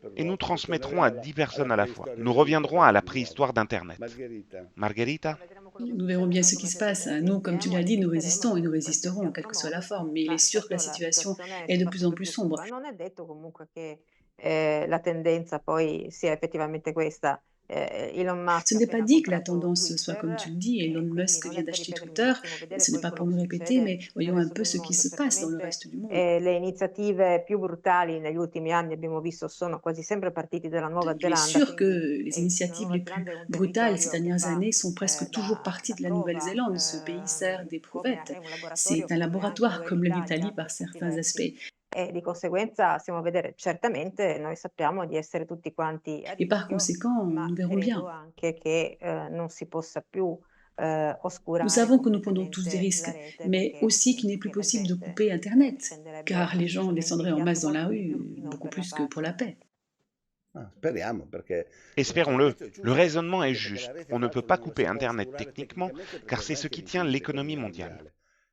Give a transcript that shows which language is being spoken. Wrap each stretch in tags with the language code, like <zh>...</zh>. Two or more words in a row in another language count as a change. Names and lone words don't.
<fr>Et nous transmettrons à 10 personnes à la fois. Nous reviendrons à la préhistoire d'Internet. Margherita ? Nous verrons bien ce qui se passe. Nous, comme tu l'as dit, nous résistons et nous résisterons, quelle que soit la forme. Mais il est sûr que la situation est de plus en plus sombre.</fr> <it>La tendenza poi sia effettivamente questa.</it> <fr>Ce n'est pas dit que la tendance soit comme tu le dis. Elon Musk vient d'acheter Twitter. Ce n'est pas pour nous répéter, mais voyons un peu ce qui se passe dans le reste du monde.</fr> <it>Le iniziative più brutali negli ultimi anni abbiamo visto sono quasi sempre partite dalla Nuova Zelanda.</it> <fr>Il est sûr que les initiatives les plus brutales ces dernières années sont presque toujours parties de la Nouvelle-Zélande. Ce pays sert d'éprouvettes. C'est un laboratoire comme l'Italie par certains aspects.</fr> <it>E di conseguenza possiamo vedere certamente, noi sappiamo di essere tutti quanti</it> <fr>et par conséquent, nous verrons bien.</fr> <it>Anche che non si possa più</it> <fr>Nous savons que nous prenons tous des risques, mais aussi qu'il n'est plus possible de couper Internet, car les gens descendraient en masse dans la rue, beaucoup plus que pour la paix. Espérons-le, le raisonnement est juste. On ne peut pas couper Internet techniquement, car c'est ce qui tient l'économie mondiale.</fr>